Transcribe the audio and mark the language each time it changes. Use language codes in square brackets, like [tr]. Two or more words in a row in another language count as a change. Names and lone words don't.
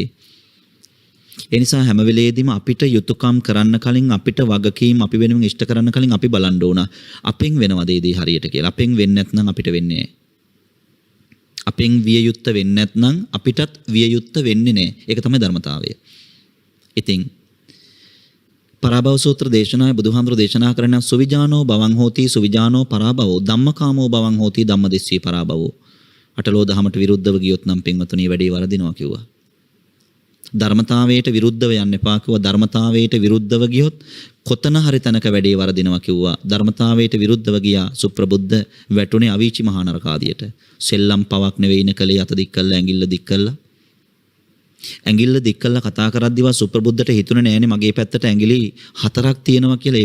[si] ඒ නිසා හැම වෙලේදීම අපිට යුතුයකම් කරන්න කලින්, අපිට වගකීම් අපි වෙනුවෙන් ඉෂ්ට කරන්න කලින් අපි බලන්න ඕන අපෙන් වෙනවද ඒ දේ හරියට කියලා. අපෙන් වෙන්නේ නැත්නම් අපිට වෙන්නේ නැහැ. අපෙන් විය යුත්ත වෙන්නේ නැත්නම් අපිටත් විය යුත්ත වෙන්නේ නැහැ. ඒක තමයි ධර්මතාවය. ඉතින් පරාභව සූත්‍ර දේශනාවේ බුදුහාමුදුරු දේශනා කරන [pi] සුවිජානෝ භවං හෝති සුවිජානෝ පරාභවෝ ධම්මකාමෝ භවං හෝති ධම්මදිස්සී පරාභවෝ. [si] අටලෝ දහමට විරුද්ධව ගියොත් නම් පින්වතුනි වැඩේ වරදිනවා කිව්වා. ධර්මතාවයට විරුද්ධව යන්න එපා කිව්වා. ධර්මතාවයට විරුද්ධව ගියොත් කොතන හරි තැනක වැඩේ වරදිනවා කිව්වා. ධර්මතාවයට විරුද්ධව ගියා සුප්‍රබුද්ධ වැටුනේ අවීචි මහා නරකාදියට. සෙල්ලම් පවක් නෙවෙයින කලේ අත දික් කළා, ඇඟිල්ල දික් කළා කතා කරද්දිවා සුප්‍රබුද්ධට හිතුනේ නෑනේ මගේ පැත්තට ඇඟිලි 4ක් තියෙනවා කියලා.